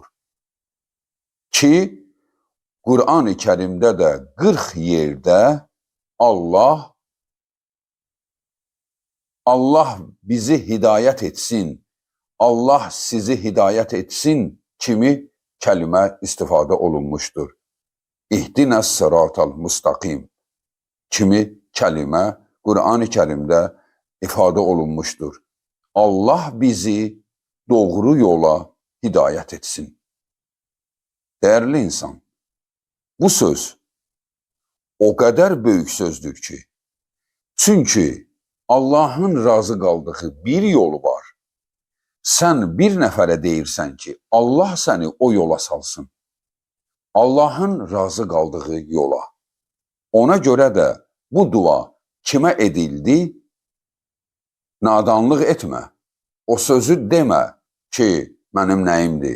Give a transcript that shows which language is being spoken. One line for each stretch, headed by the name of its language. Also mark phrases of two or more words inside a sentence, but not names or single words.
Azerbaijani: Ki, Qur'an-ı Kərimdə də 40 yerdə Allah bizi hidayət etsin, Allah sizi hidayət etsin kimi kəlmə istifadə olunmuşdur.
Arabic: اهدنا الصراط المستقيم
Azerbaijani: kimi kəlmə Qur'an-ı Kərimdə ifadə olunmuşdur. Allah bizi doğru yola hidayət etsin.
Turkish: Değerli insan, bu söz o kadar büyük sözdür ki, çünkü Allah'ın razı qaldığı bir yolu var.
Azerbaijani: Sen bir nəfərə deyirsən ki, Allah səni o yola salsın. Allah'ın razı qaldığı yola.
Turkish: Ona göre de bu dua kime edildi?
Azerbaijani: Nadanlıq etmə. O sözü demə ki, mənim nəyimdir.